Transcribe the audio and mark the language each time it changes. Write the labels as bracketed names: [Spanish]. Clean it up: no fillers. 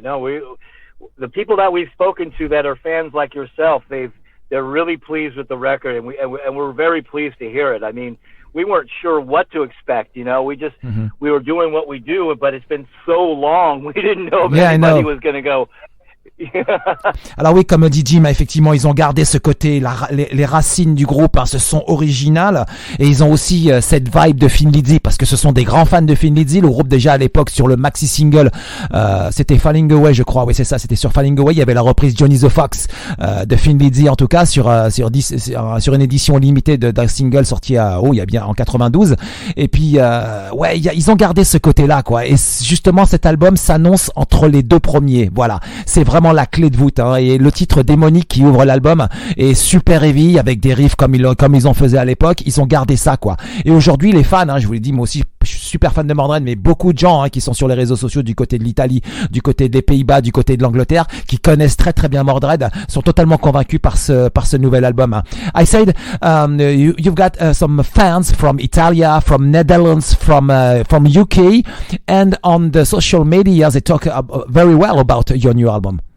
[English] No, the people that we've spoken to that are fans like yourself, they're really pleased with the record, and we're very pleased to hear it. I mean, we weren't sure what to expect. You know, we were doing what we do, but it's been so long, we didn't know if anybody was going to go. [French] Alors oui, comme dit Jim, effectivement, ils ont gardé ce côté, les racines du groupe, hein, ce son original, et ils ont aussi cette vibe de Thin Lizzy, parce que ce sont des grands fans de Thin Lizzy. Le groupe, déjà à l'époque, sur le maxi single, c'était Falling Away, je crois. Oui, c'est ça, c'était sur Falling Away. Il y avait la reprise Johnny the Fox de Thin Lizzy, en tout cas sur une édition limitée d'un single sorti il y a bien en 92. Et puis ils ont gardé ce côté-là, quoi. Et justement, cet album s'annonce entre les deux premiers. Voilà, c'est vraiment vraiment la clé de voûte, hein. Et le titre démonique qui ouvre l'album est super heavy avec des riffs comme ils en faisaient à l'époque. Ils ont gardé ça, quoi. Et aujourd'hui, les fans, hein, je vous l'ai dit, moi aussi, je suis super fan de Mordred, mais beaucoup de gens, hein, qui sont sur les réseaux sociaux du côté de l'Italie, du côté des Pays-Bas, du côté de l'Angleterre, qui connaissent très très bien Mordred, sont totalement convaincus par ce nouvel album, hein. [English] I said, you've got some fans from Italia, from Netherlands, from UK, and on the social media they talk very well about your new album.